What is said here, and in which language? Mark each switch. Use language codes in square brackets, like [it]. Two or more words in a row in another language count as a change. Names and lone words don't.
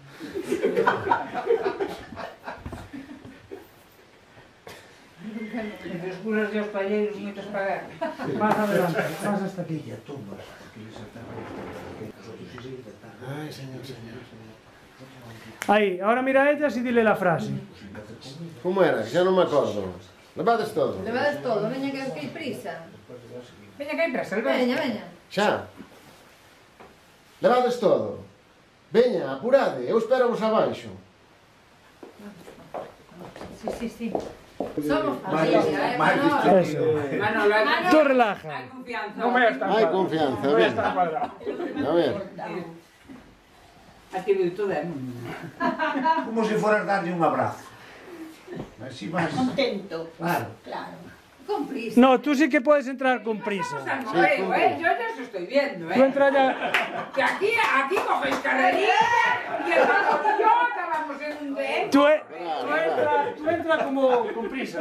[gl] entre os curas e os palleiros moitos pagar. [es] Más adelante, más hasta aquí. Ay, señor. Ahí, ahora mira a ellas y dile la frase. Como era? [gl] Ya non me acordo. Levades todo. Levades todo, veña que hai prisa. Veña que hai presa, Alberto. Veña. Xa. Levades todo. Veña, apurade, eu espero vos abaixo. [es] Sí. Somos familia, Eso. Manolo, Tú relaja. [gl] hai confianza. Hai confianza, ben. A ver. A ti virtud é Como se fueras darlle un abrazo. Así más. Contento. Claro. con prisa. [es] No, tú sí que puedes entrar con prisa. Yo ya os estoy viendo, Tú entra ya. Que aquí cogéis carrerilla y el Paco y yo acabamos en un D. Tú entra como con prisa.